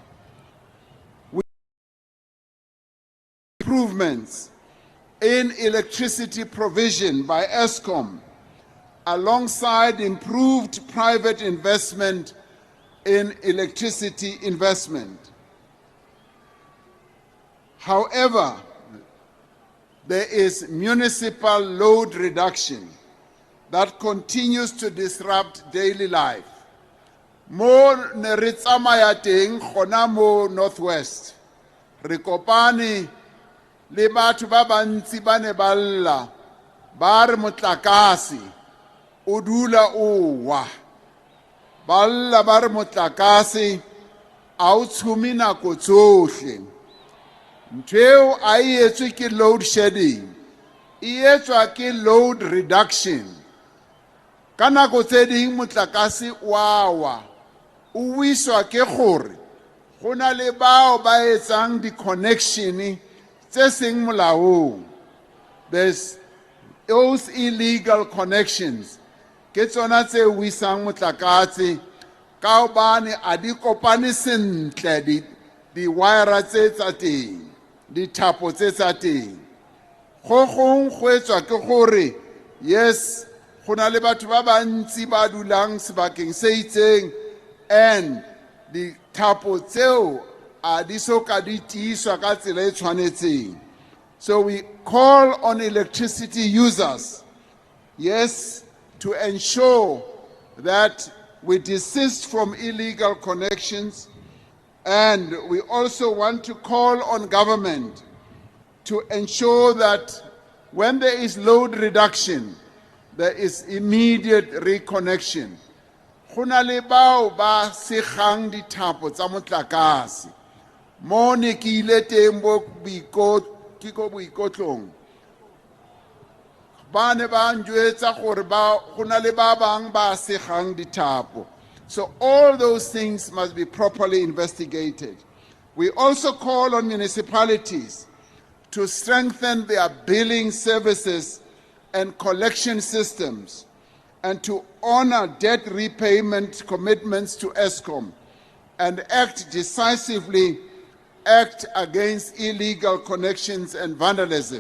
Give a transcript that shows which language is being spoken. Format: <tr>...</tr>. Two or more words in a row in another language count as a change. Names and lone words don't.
<en>Improvements in electricity provision by ESCOM, alongside improved private investment in electricity investment. However, there is municipal load reduction that continues to disrupt daily life.</en> <tn>Mo ne re tsamaya teng gona mo Northwest, re kopane le batho ba bantsi ba ne ba lla ba re motlakase o dula o wa, ba lla ba re motlakase a o tshume nako tsohle.</tn> <st>Ntho eo a e etswe ke</st> <en>load shedding,</en> <st>e etswa ke</st> <en>load reduction.</en> <tn>Ka nako tse ding motlakase wa wa, o wiswa ke gore go na le bao ba etsang di-connection tse seng molaong.</tn> <en>There's those illegal connections</en> <st>ke tsona tse wisang motlakase ka hobane a di kopane sentle di-wire tse tsa teng, dithapo tse tsa teng.</st> <tn>Go gong go etswa ke gore yes, go na le batho ba bantsi ba dulang sebakeng se itseng and dithapo tseo a di soka di tiiswa ka tsela e tshwanetseng.</tn> <en>So we call on electricity users, yes, to ensure that we desist from illegal connections, and we also want to call on government to ensure that when there is load reduction, there is immediate reconnection.</en> <tn>Go na le bao ba segang dithapo tsa motlakase. Mo ne ke ile teng boikotlong, ba ne ba njwetsa gore go na le ba bang ba segang dithapo.</tn> <en>So all those things must be properly investigated. We also call on municipalities to strengthen their billing services and collection systems, and to honor debt repayment commitments to ESCOM, and act decisively against illegal connections and vandalism.</en>